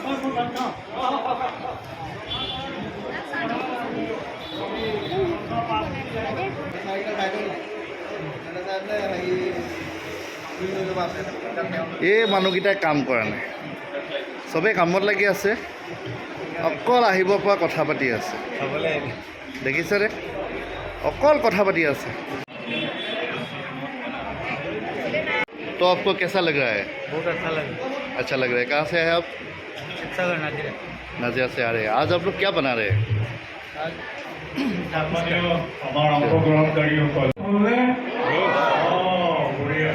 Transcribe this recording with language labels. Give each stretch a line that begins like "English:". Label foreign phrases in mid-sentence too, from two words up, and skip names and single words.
Assamese: এই মানুহকেইটাই কাম কৰা নাই, চবেই কামত লাগি আছে। অকল আহিব পৰা কথা পাতি আছে, দেখিছেনে? অকল কথা পাতি আছে।
Hindi: तो आपको कैसा लग रहा है? बहुत अच्छा लगा। अच्छा लग रहा है। कहाँ से है आप? शिवसागर नाजिरा। नाजिया से आ रहे हैं। आज आप लोग क्या बना रहे हैं? आज
Assamese: আমাৰ অংশগ্ৰহণকাৰীসকলে বঢ়িয়া।